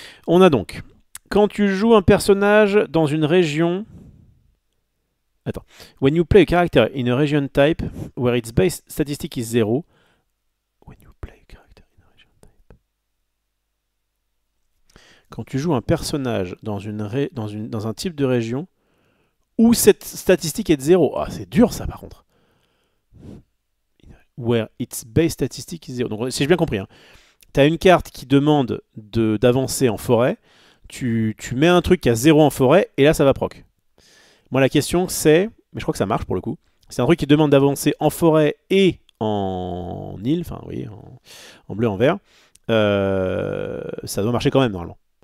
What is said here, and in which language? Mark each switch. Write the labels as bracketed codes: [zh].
[fr] On a donc, quand tu joues un personnage dans une région... Attends. [en] When you play a character in a region type where its base statistic is 0. When you play a character in a region type. [fr] Quand tu joues un personnage dans un type de région où cette statistique est de 0. Ah, c'est dur ça par contre. [en] Where its base statistic is 0. [fr] Donc, si j'ai bien compris, hein, tu as une carte qui demande d'avancer en forêt, tu mets un truc qui a 0 en forêt, et là ça va proc. Moi la question c'est, mais je crois que ça marche pour le coup, c'est un truc qui demande d'avancer en forêt et en île, enfin oui, en bleu, en vert, ça doit marcher quand même normalement.